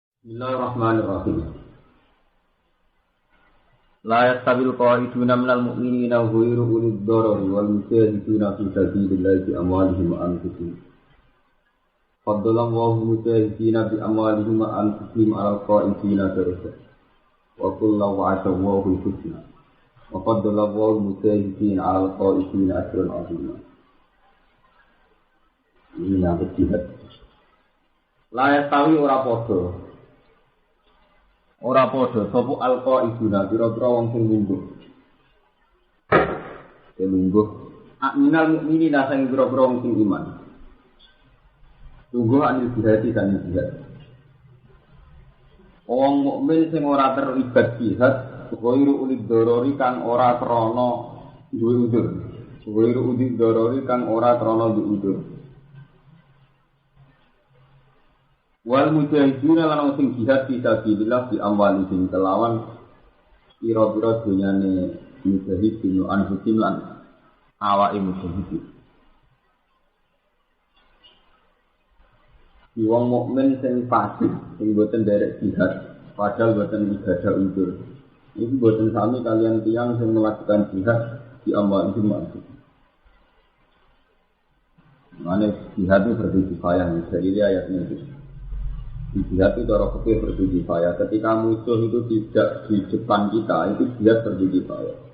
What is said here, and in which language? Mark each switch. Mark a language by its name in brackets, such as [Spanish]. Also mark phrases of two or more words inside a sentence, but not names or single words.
[Arabic] بسم الله الرحمن الرحيم. لا يستوي القاعدون من المؤمنين غير أولي الضرر والمجاهدون في سبيل الله بأموالهم وأنفسهم. فضل الله المجاهدين بأموالهم وأنفسهم على القاعدين درجات. وكلا وعد الله الحسنى. وفضل الله المجاهدين على القاعدين أجرا عظيما. [Indonesian] Ini yang ketiga. [Arabic] لا يستوي [Javanese] ora padha. Ora padha sapa alqaiduna pira-pira wong sing lungguh. Sing lungguh [Arabic] من المؤمنين [Javanese] sing pira-pira wong sing iman. Lungguh [Arabic] عن الجهاد [Javanese] kan jihad. Wong mukmin sing ora terlibat jihad, [Arabic] غير أولي الضرر [Javanese] kang ora krana duwe udzur. [Arabic] غير أولي الضرر [Javanese] kang ora krana duwe udzur. [Arabic] والمجاهدين [Javanese] lan sing jihad [Arabic] في سبيل الله بأموالهم [Javanese] kelawan pira-pira dunyane mujahidin anfusim lan awake mujahidin. Wong mukmin sing fasik sing boten derek jihad padahal boten ibadah unsur. Iki boten sami kalian tiyang sing melakukan jihad [Arabic] بأموالهم أنفسهم. [Indonesian] Mane jihad itu berdikifayah dari ayat ini. Jihad itu cara fikih berdikifayah. Ketika musuh itu tidak di depan kita, itu jihad berdikifayah.